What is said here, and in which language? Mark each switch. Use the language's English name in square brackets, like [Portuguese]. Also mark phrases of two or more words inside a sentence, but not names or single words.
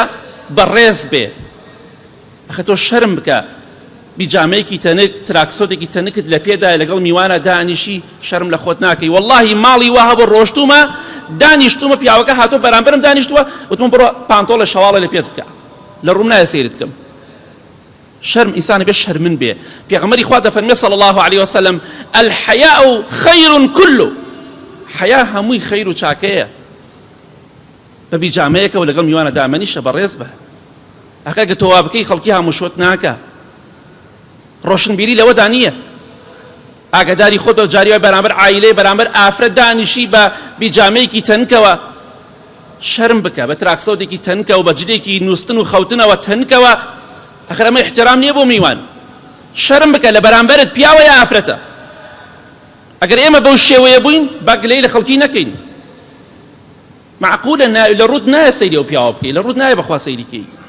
[Central Kurdish] بەڕێز بێ ئەخە تۆ شەرم بکە بیجامەیەکی تەنک تراکسۆتێکی تەنکت لە پێدایە لەگەڵ میوانە دانیشی شەرم لە خۆت ناکەی وەڵڵاهی ماڵی وا هەبوو ڕۆشتومە دانیشتومە پیاوەکە هاتۆ بەرامبەرم دانیشتووە وتم بڕۆ پانتۆڵە شەواڵە لە پێت بکە لە ڕووم نایە سەیرت بکەم شرم إنسان بێ شەرمن بێ پێغەمبەری خوا دەفەرمێ [Arabic] صلى الله عليه وسلم الحياء خير كله [Central Kurdish] حیا هەمووی خەیر و چاکەیە بە بیجامەیەکەوە لەگەڵ میوانە دامەنیشە بەڕێز بە ئەکە تۆ وا بکەی خەڵکی هەموو شۆت ناکە ڕۆشنبیری لەوەدا نییە ئاگاداری خۆت بە جاریوە بەرامبەر عایلەی بەرامبەر ئافرەت دانیشی بە بیجامەیەکی تەنکەوە شەرم بکە بە تراکسەوتێکی تەنکەوە بە جلێکی نووستن و خەوتنەوە تەنکەوە ئەخر ئەمە احترام نییە بۆ میوان شەرم بکە لە بەرامبەرت پیاوە یا ئافرەتە ئەگەر ئێمە بەو شێوەیە بووین با گلەی لە خەڵکی نەکەین معقولە لە ڕوود نایە سەیری ئەو پیاوە بکەی لە ڕوود نایە بەخوا سەیریکەی